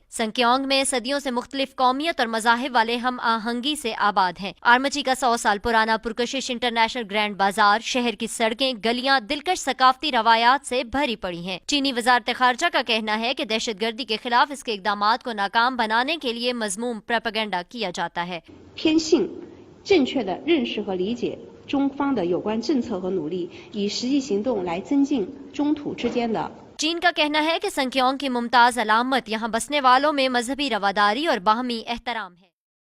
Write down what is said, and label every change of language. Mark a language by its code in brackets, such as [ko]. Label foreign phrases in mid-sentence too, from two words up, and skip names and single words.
[ur] سنکیونگ میں صدیوں سے مختلف قومیت اور مذاہب والے ہم آہنگی سے آباد ہیں۔ آرمچی کا 100 سال پرانا پرکشش انٹرنیشنل گرینڈ بازار، شہر کی سڑکیں، گلیاں دلکش ثقافتی روایات سے بھری پڑی ہیں۔ چینی وزارت خارجہ کا کہنا ہے کہ دہشت گردی کے خلاف اس کے اقدامات کو ناکام بنانے کے لیے مذموم پروپیگنڈا کیا جاتا ہے۔ [zh] 偏信正确的认识和理解中方的有关政策和努力，以实际行动来增进中土之间的 [ur] چین کا کہنا ہے کہ سنکیونگ کی ممتاز علامت یہاں بسنے والوں میں مذہبی رواداری اور باہمی احترام ہے۔